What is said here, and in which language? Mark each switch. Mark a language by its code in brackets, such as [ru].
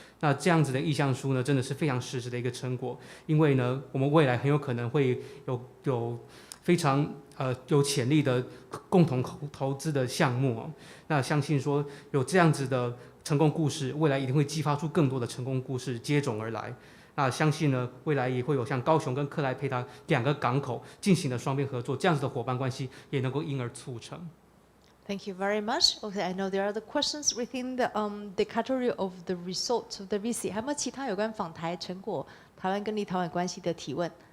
[zh] 那这样子的意向书呢，真的是非常实质的一个成果，因为呢，我们未来很有可能会有非常有潜力的共同投资的项目。那相信说有这样子的成功故事，未来一定会激发出更多的成功故事接踵而来。那相信呢，未来也会有像高雄跟克莱佩达2个港口进行的双边合作，这样子的伙伴关系也能够因而促成。 [en] Thank you very much. Okay, I know there are the questions within the category of the results of the visit. [zh] 还有没有其他有关访台成果、台湾跟立陶宛关系的提问？